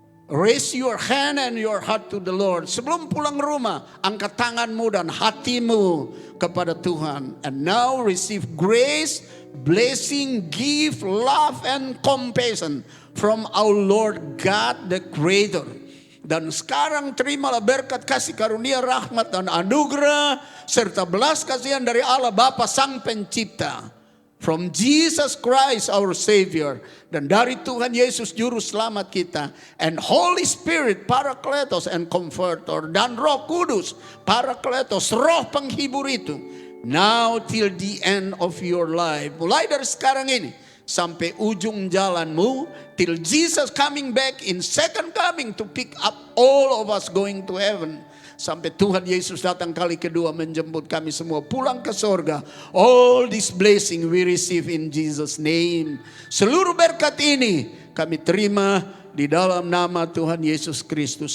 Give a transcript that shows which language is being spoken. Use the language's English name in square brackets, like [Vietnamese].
[English] Raise your hand and your heart to the Lord. Sebelum pulang rumah, angkat tanganmu dan hatimu kepada Tuhan. And now receive grace, blessing, gift, love, and compassion from our Lord God the Creator. [Indonesian] Dan sekarang terimalah berkat kasih karunia, rahmat dan anugerah serta belas kasihan dari Allah Bapa Sang Pencipta. [English] From Jesus Christ our Savior. [Indonesian] Dan dari Tuhan Yesus Juru Selamat kita. [English] And Holy Spirit, Parakletos and Comforter. [Indonesian] Dan Roh Kudus, Parakletos, Roh Penghibur itu. [English] Now till the end of your life. [Indonesian] Mulai dari sekarang ini sampai ujung jalanmu. [English] Till Jesus coming back in second coming to pick up all of us going to heaven. [Indonesian] Sampai Tuhan Yesus datang kali kedua menjemput kami semua pulang ke sorga. [English] All this blessing we receive in Jesus name. [Indonesian] Seluruh berkat ini kami terima di dalam nama Tuhan Yesus Kristus.